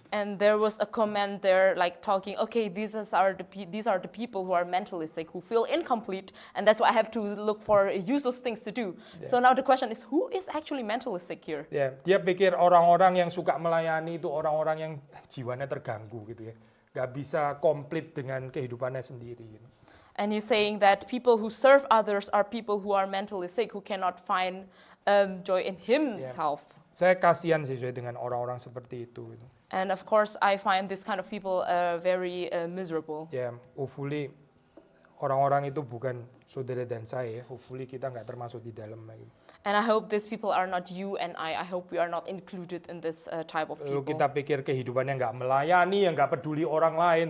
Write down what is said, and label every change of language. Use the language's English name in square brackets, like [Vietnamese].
[English] And there was a comment there talking, okay, these are the people who are mentally sick, who feel incomplete, and that's why I have to look for useless things to do. Yeah. So now the question is, who is actually mentally sick here? [Indonesian] Ya, dia pikir orang-orang yang suka melayani itu orang-orang yang jiwanya terganggu gitu ya. Gak bisa komplit dengan kehidupannya sendiri gitu. [English] And he's saying that people who serve others are people who are mentally sick, who cannot find joy in himself. Yeah. [Indonesian] Saya kasihan sih dengan orang-orang seperti itu. [English] And of course, I find this kind of people very miserable. [Indonesian] Ya, hopefully orang-orang itu bukan saudara dan saya. Hopefully kita nggak termasuk di dalam. [English] And I hope these people are not you and I hope we are not included in this type of people. [Indonesian] Lalu kita pikir kehidupannya nggak melayani, yang nggak peduli orang lain.